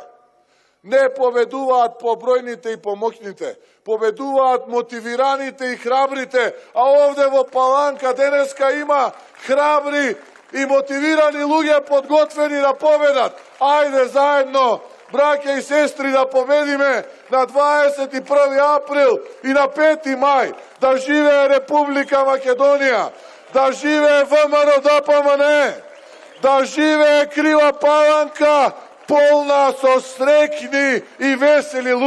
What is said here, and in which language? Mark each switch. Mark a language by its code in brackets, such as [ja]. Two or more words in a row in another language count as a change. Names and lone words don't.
[mk] Не победуваат побројните и помоќните, победуваат мотивираните и храбрите, а овде во Паланка денеска има храбри и мотивирани луѓе подготвени да победат. Ајде заедно браќа и сестри, да победиме на 21. април и на 5. мај, да живее Република Македонија, да живее ВМРО ДПМНЕ, да живее Крива Паланка, полна со среќни и весели луѓе.